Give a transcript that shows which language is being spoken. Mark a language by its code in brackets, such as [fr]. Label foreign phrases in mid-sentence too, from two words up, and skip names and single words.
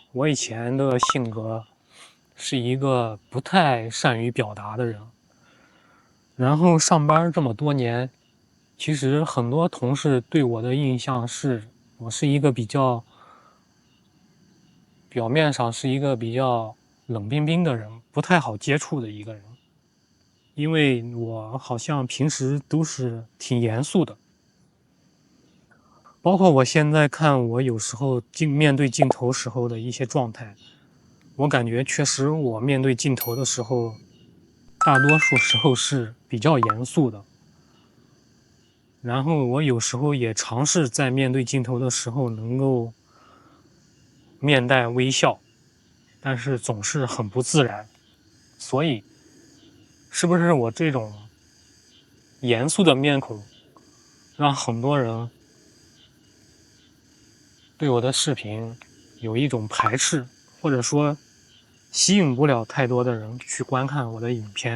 [zh] 我以前的性格是一個不太善於表達的人，然後上班這麼多年，其實很多同事對我的印象是我是一個表面上是一个比较冷冰冰的人，不太好接觸的一個人，因為我好像平時都是挺嚴肅的，包括我現在看我有時候面對鏡頭時候的一些狀態，我感覺確實我面對鏡頭的時候大多數時候是比較嚴肅的，然後我有時候也嘗試在面對鏡頭的時候能夠面帶微笑，但是總是很不自然。所以是不是我這種嚴肅的面孔讓很多人對我的視頻有一種排斥，或者說吸引不了太多的人去觀看我的影片？